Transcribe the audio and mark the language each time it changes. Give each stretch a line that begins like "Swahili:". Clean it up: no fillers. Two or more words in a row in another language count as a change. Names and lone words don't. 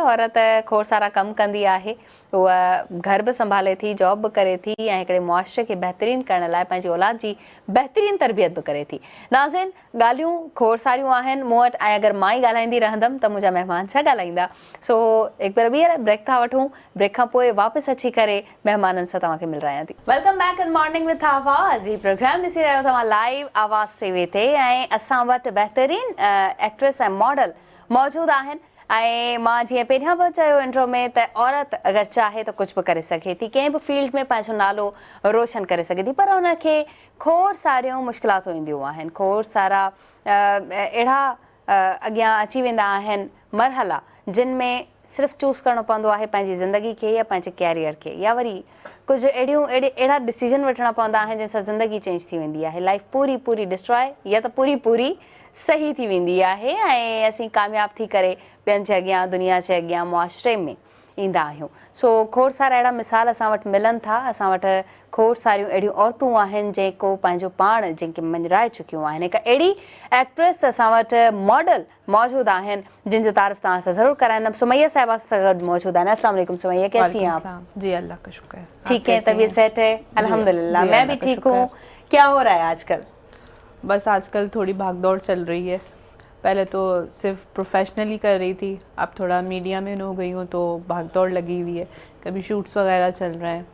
Sindhi: औरत खोड़ सारा कमु कंदी आहे, उहा घर बि संभाले थी, जॉब बि करे थी ऐं हिकिड़े मुआशरे खे बहितरीनु करण लाइ पंहिंजी औलाद जी बहितरीनु तरबियत बि करे थी। नाज़रीन, ॻाल्हियूं खोड़ सारियूं आहिनि मूं वटि, ऐं अगरि मां ई ॻाल्हाईंदी रहंदमि त मुंहिंजा महिमान छा ॻाल्हाईंदा। सो हिकु बार ॿीहर ब्रेक था वठूं, ब्रेक खां पोइ वापसि अची करे महिमाननि सां तव्हांखे मिलरायां थी।
English: Welcome back in Morning with Awaz.
Sindhi: ही प्रोग्राम ॾिसी रहियो तव्हां लाइव आवाज़ टीवी ते, ऐं असां वटि बहितरीनु एक्ट्रेस ऐं मॉडल मौजूदु आहिनि। ऐं मां जीअं पहिरियां बि चयो इंट्रो में त औरत अगरि चाहे त कुझु बि करे सघे थी, कंहिं बि फील्ड में पंहिंजो नालो रोशन करे सघे थी, पर हुनखे खोड़ सारियूं मुश्किलातूं ईंदियूं आहिनि, खोड़ सारा अहिड़ा अॻियां अची वेंदा आहिनि मरहला जिन में सिर्फ़ु चूज़ करिणो पवंदो आहे पंहिंजी ज़िंदगी खे या पंहिंजे कैरियर खे, या वरी कुझु अहिड़ा डिसीजन वठणा पवंदा आहिनि जंहिंसां ज़िंदगी चेंज थी वेंदी आहे, लाइफ पूरी डिस्ट्रॉय या त पूरी सही थी वेंदी आहे, ऐं असीं कामयाबु थी करे ॿियनि जे अॻियां, दुनिया जे अॻियां, मुआशरे में ईंदा आहियूं। सो खोड़ सारा अहिड़ा मिसाल असां वटि मिलनि था। असां वटि खोड़ सारियूं अहिड़ियूं औरतूं आहिनि जेको पंहिंजो पाण जंहिंखे मंझराए चुकियूं आहिनि। हिकु अहिड़ी एक्ट्रेस असां वटि मॉडल मौजूदु आहिनि जिन जो तारीफ़ तव्हां सां ज़रूरु कराईंदमि। सुमैया साहिबा सां गॾु मौजूदु आहिनि।
Arabic: السلام علیکم
Urdu: سمیہ، کیسی ہیں آپ? جی اللہ کا شکر ہے. ٹھیک ہے، طبیعت سیٹ ہے? الحمدللہ میں بھی ٹھیک ہوں. کیا ہو رہا ہے آجکل? بس آجکل تھوڑی بھاگدوڑ چل رہی ہے، پہلے تو صرف پروفیشنلی کر رہی تھی، اب تھوڑا میڈیا میں ان ہو گئی ہوں تو بھاگ دوڑ لگی ہوئی ہے، کبھی شوٹس وغیرہ چل رہے ہیں.